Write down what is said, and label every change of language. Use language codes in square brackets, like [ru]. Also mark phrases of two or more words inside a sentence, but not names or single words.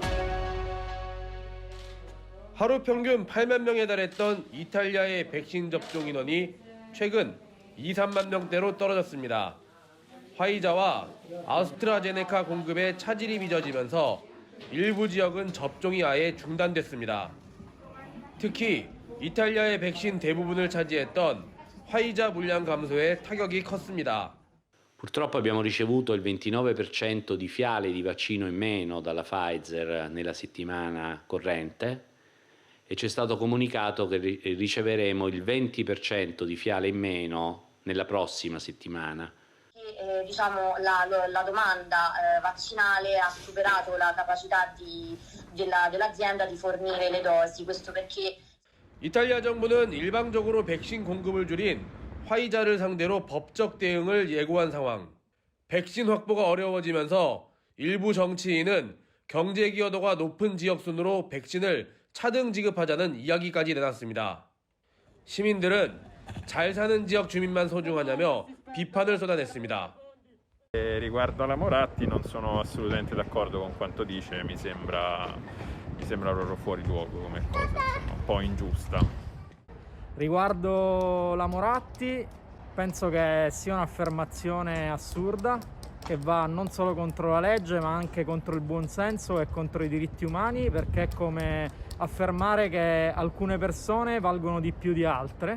[ko] 하루 평균 8만 명에 달했던 이탈리아의 백신 접종 인원이 최근 2, 3만 명대로 떨어졌습니다. 화이자와 아스트라제네카 공급에 차질이 빚어지면서 일부 지역은 접종이 아예 중단됐습니다. 특히 이탈리아의 백신 대부분을 차지했던 화이자 물량 감소에 타격이 컸습니다. [it] Purtroppo abbiamo ricevuto il 29% di fiale di vaccino in meno dalla Pfizer nella settimana corrente e ci è stato comunicato che riceveremo il 20% di fiale in meno nella prossima settimana. La domanda vaccinale ha superato la capacità dell'azienda di fornire le dosi, questo perché [ko] 이탈리아 정부는 일방적으로 백신 공급을 줄인 화이자를 상대로 법적 대응을 예고한 상황. 백신 확보가 어려워지면서 일부 정치인은 경제 기여도가 높은 지역 순으로 백신을 차등 지급하자는 이야기까지 내놨습니다. 시민들은 잘 사는 지역 주민만 소중하냐며 비판을 쏟아냈습니다. [it] Riguardo alla Moratti non sono assolutamente d'accordo con quanto dice, mi sembra proprio fuori luogo come cosa, insomma, un po' ingiusta. Riguardo la Moratti, penso che sia un'affermazione assurda che va non solo contro la legge ma anche contro il buonsenso e contro i diritti umani, perché è come affermare che alcune persone valgono di più di altre.